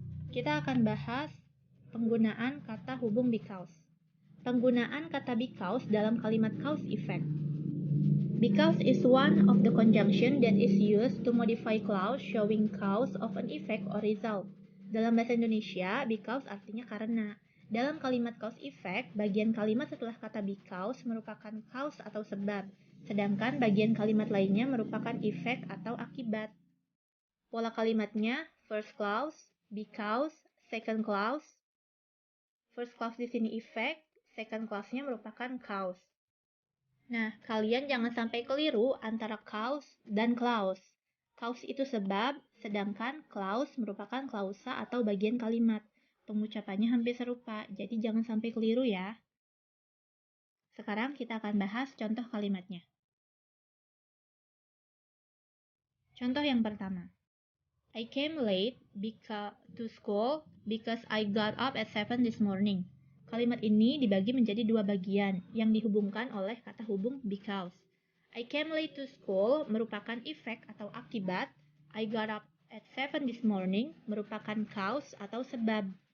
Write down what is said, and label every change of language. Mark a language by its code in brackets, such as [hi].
[id] Kita akan bahas penggunaan kata hubung because. Penggunaan kata because dalam kalimat cause effect. [en] Because is one of the conjunction that is used to modify clause showing cause of an effect or result. [id] Dalam bahasa Indonesia, because artinya karena. Dalam kalimat cause effect, bagian kalimat setelah kata because merupakan cause atau sebab, sedangkan bagian kalimat lainnya merupakan efek atau akibat. Pola kalimatnya, [en] first clause, because, second clause. [id] First clause di sini effect, second clause-nya merupakan cause. Nah, kalian jangan sampai keliru antara cause dan clause. Cause itu sebab, sedangkan clause merupakan klausa atau bagian kalimat. Pengucapannya hampir serupa, jadi jangan sampai keliru ya. Sekarang kita akan bahas contoh kalimatnya. Contoh yang pertama. [en] I came late to school because I got up at 7 this morning. [id] Kalimat ini dibagi menjadi dua bagian yang dihubungkan oleh kata hubung because. [en] I came late to school [id] merupakan efek atau akibat. [en] I got up at 7 this morning [id] merupakan cause atau sebab.